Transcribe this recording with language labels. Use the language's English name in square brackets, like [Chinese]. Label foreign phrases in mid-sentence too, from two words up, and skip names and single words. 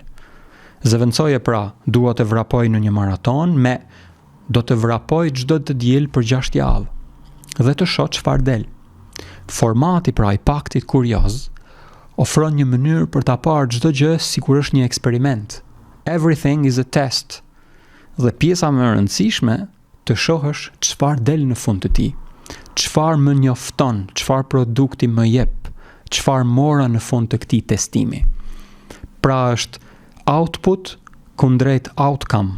[Albanian] Zëvendësoje pra, dua të vrapoj në një maraton me do të vrapoj çdo të diel për 6 javë. Dhe të shoh çfarë del. Formati pra i paktit kurioz ofron një mënyrë për ta parë çdo gjë sikur është një eksperiment. [English] Everything is a test. [Albanian] Dhe pjesa më e rëndësishme të shohësh çfarë del në fund të tij. Çfarë më njofton, çfarë produkti më jep, çfarë mora në fund të këtij testimi. Pra është output kundrejt outcome.